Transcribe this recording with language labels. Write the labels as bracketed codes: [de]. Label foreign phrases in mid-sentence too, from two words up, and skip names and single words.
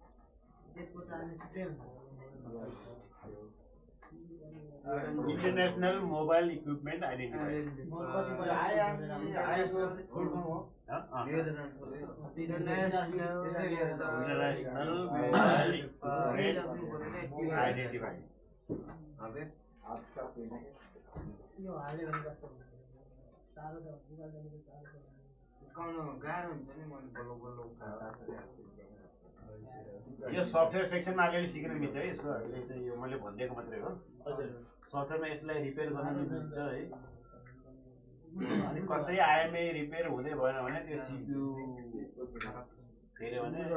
[en] international mobile equipment identify international mobile equipment identify यो software sectionमा [ne] अलिअलि सिक्न मिल्छ है यसको यो मैले भनिदिएको मात्रै हो सफ्टवेयरमा यसलाई रिपेयर गर्न मिल्छ है अनि कसै आइएमआई रिपेयर हुँदै भएन भने त्यो सिपियु फेरि भने